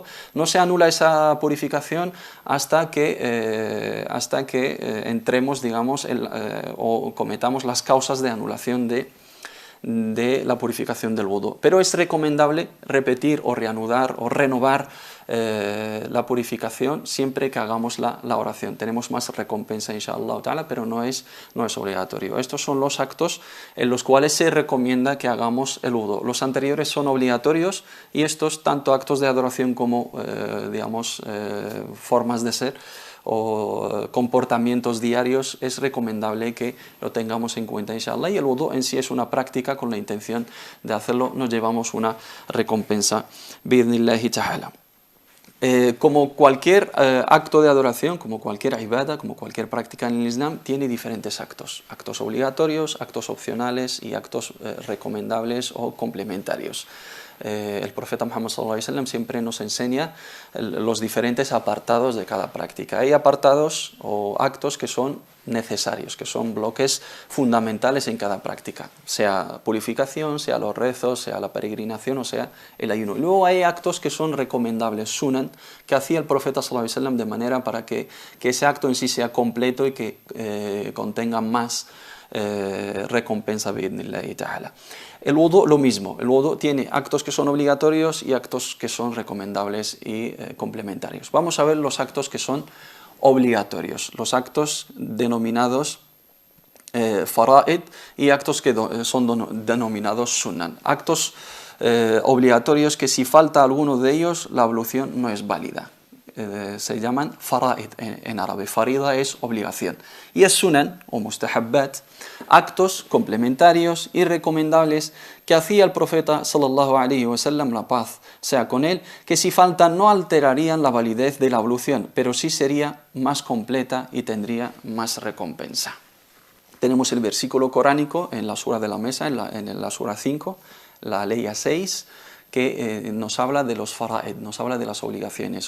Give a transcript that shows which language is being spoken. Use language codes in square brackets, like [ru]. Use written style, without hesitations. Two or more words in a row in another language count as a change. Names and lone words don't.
[es] No se anula esa purificación hasta que entremos, digamos, o cometamos las causas de anulación de la purificación del wudu. Pero es recomendable repetir o reanudar o renovar la purificación siempre que hagamos la oración. Tenemos más recompensa, [ar] إن شاء الله تعالى, [es] pero no es obligatorio. Estos son los actos en los cuales se recomienda que hagamos el wudu. Los anteriores son obligatorios y estos, tanto actos de adoración como, formas de ser o comportamientos diarios, es recomendable que lo tengamos en cuenta, inshallah, y el wudu en sí es una práctica. Con la intención de hacerlo nos llevamos una recompensa, [ar] بإذن الله تعالى. [es] Como cualquier acto de adoración, como cualquier ibadah, como cualquier práctica en el Islam, tiene diferentes actos obligatorios, actos opcionales y actos recomendables o complementarios. El profeta Muhammad [ar] صلى الله عليه وسلم [es] siempre nos enseña los diferentes apartados de cada práctica. Hay apartados o actos que son necesarios, que son bloques fundamentales en cada práctica, sea purificación, sea los rezos, sea la peregrinación o sea el ayuno. Y luego hay actos que son recomendables, sunan, que hacía el profeta [ar] صلى الله عليه وسلم [es] de manera para que ese acto en sí sea completo y que contenga más recompensa, [ar] بإذن الله تعالى. [es] El wudu lo mismo, el wudu tiene actos que son obligatorios y actos que son recomendables y complementarios. Vamos a ver los actos que son obligatorios, los actos denominados fara'id y actos que son denominados sunan. Actos obligatorios que si falta alguno de ellos la ablución no es válida. Se llaman fara'id en árabe. Farida es obligación y es sunan o mustahabbat, actos complementarios y recomendables que hacía el profeta [ar] صلى الله عليه وسلم, [es] la paz sea con él, que si faltan no alterarían la validez de la ablución, pero sí sería más completa y tendría más recompensa. Tenemos el versículo coránico en la sura de la mesa, en la sura 5, la ley 6, que nos habla de los fara'id, nos habla de las obligaciones.